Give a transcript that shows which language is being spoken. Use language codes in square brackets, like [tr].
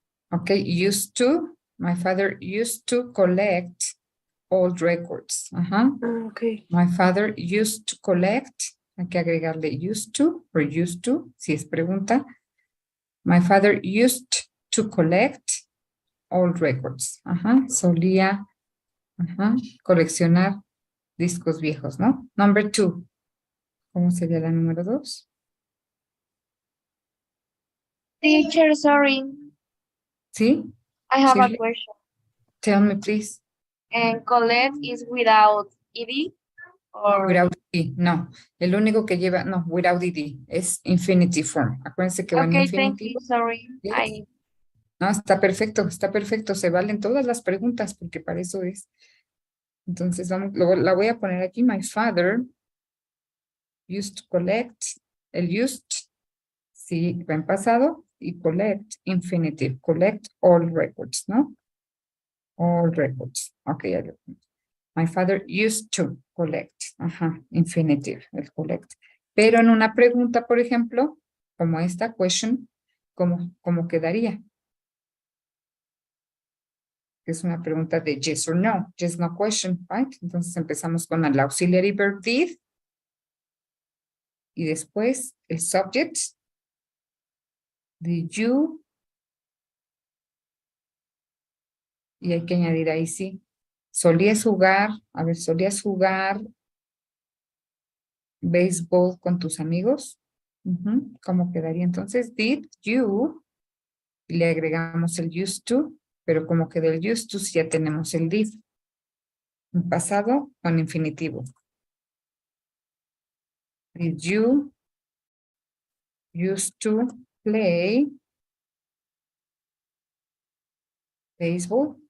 [en] Ok, used to, my father used to collect old records, ajá. Okay. My father used to collect, [es] hay que agregarle [en] used to, or used to, si es pregunta. My father used to collect old records. [es] Ajá, solía coleccionar discos viejos, ¿no? Number 2. ¿Cómo sería la número 2? [en] Teacher, sorry, [es] ¿Sí? [en] I have a Shirley, question. tell me, please. And collect is without ed or Without ed. [es] No, el único que lleva, no, without ed. Es infinitive form. Acuérdense que va en [en] okay, thank you. [es] infinitivo. [en] Sorry, [es] Yes. No, está perfecto, está perfecto. Se valen todas las preguntas porque para eso es. Entonces, vamos, luego la voy a poner aquí. [en] My father used to collect. [es] El used, sí, va en pasado. Y collect, infinitive. [en] Collect all records, ¿no? All records. Ok, [es] ya lo pongo. [en] My father used to collect. [es] Ajá, infinitive, el collect. Pero en una pregunta, por ejemplo, como esta question, ¿cómo quedaría? Es una pregunta de yes or no, [en] yes, no question, [es] right? Entonces empezamos con el auxiliary verb did. Y después el subject. Did you. Y hay que añadir ahí sí. Solías jugar, a ver, solías jugar béisbol con tus amigos. ¿Cómo quedaría entonces? Did you. Y le agregamos el used to, pero como quedó el used to, si ya tenemos el did. En pasado con infinitivo. [en] Did you used to play baseball?